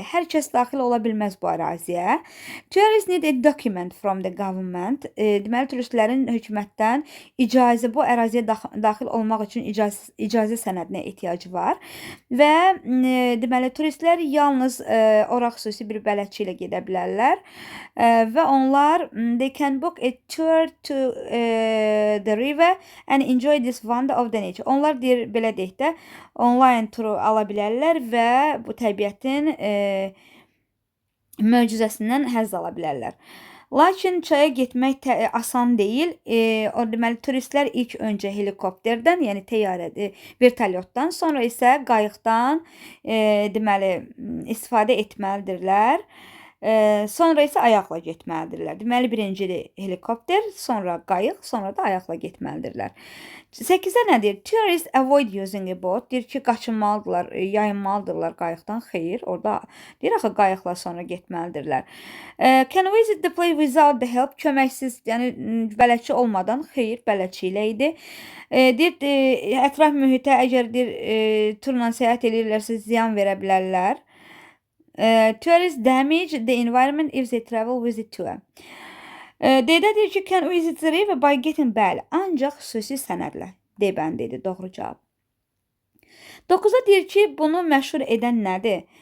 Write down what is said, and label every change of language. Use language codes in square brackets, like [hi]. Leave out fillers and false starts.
[az] Hər kəs daxil ola bilməz bu əraziyə. [en] Tourists need a document from the government. [az] Deməli, turistlərin hökumətdən bu əraziyə daxil olmaq üçün icazə sənədinə ehtiyacı var. Və deməli, turistlər yalnız ora xüsusi bir bələdçi ilə gedə bilərlər. Və onlar [en] they can book a tour to the river and enjoy this wonder of the nature. [az] Onlar deyir, belə deyək də, online turu ala bilərlər və bu təbiətin möcüzəsindən həzz ala bilərlər. Lakin çaya getmək asan deyil. O deməli turistlər ilk öncə helikopterdən, yəni təyyarədə, vertolyotdan, sonra isə qayıqdan deməli istifadə etməlidirlər. Sonra isə ayaqla getməlidirlər. Deməli, birinci helikopter, sonra qayıq, sonra da ayaqla getməlidirlər. 8-də nə deyir? [en] Tourists avoid using a boat. [az] Deyir ki, qaçınmalıdırlar, yayınmalıdırlar qayıqdan. Xeyr, orada deyir axı qayıqla sonra getməlidirlər. [en] Can visit the place without the help? [az] Köməksiz, yəni bələdçi olmadan. Xeyr, bələdçi ilə idi. Deyir, ətraf mühitə əgər turla səyahət edirlərsə ziyan verə bilərlər. [en] Tourists damage the environment if they travel with the tour. [az] Deyir ki, [en] can visit the river by getting [az] bəli, ancaq xüsusi sənədlə. D bəndidir, doğru cavab. 9-da deyir ki, bunu məşhur edən nədir?